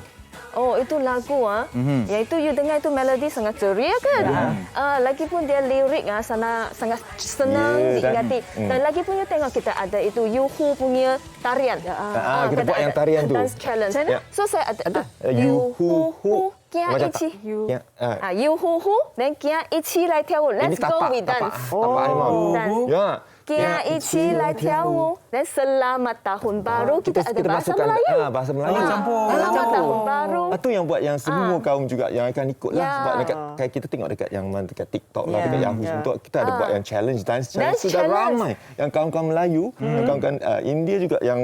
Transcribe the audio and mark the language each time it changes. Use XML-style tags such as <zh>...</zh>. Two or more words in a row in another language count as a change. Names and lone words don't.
<ms>Oh, itu lagu Iaitu you dengar itu melodi sangat ceria kan. Lagipun dia lirik sangat senang diingati. Dan lagipun you tengok kita ada itu Yuhu punya tarian. Kita buat yang tarian tu.</ms> <en>Dance challenge.</en> <ms>So saya ada Yuhu Kia ichi. Yuhu dan Kia ichi</ms> <zh>来跳舞.</zh> <en>Let's go we dance.</en> <ms>Ya.</ms> <zh>Kia ichi 来跳舞.</zh> <ms>Dan selamat tahun baru kita ada bahasa Melayu. Bahasa Melayu campur. Selamat tahun baru. Itu yang buat yang semua kaum juga yang akan ikut lah. Sebab dekat kita tengok dekat TikTok lah, dekat Yahoo semua kita ada buat yang challenge,</ms> <en>dance challenge.</en> <ms>Sudah ramai yang kaum-kaum Melayu, yang kaum-kaum India juga yang</ms>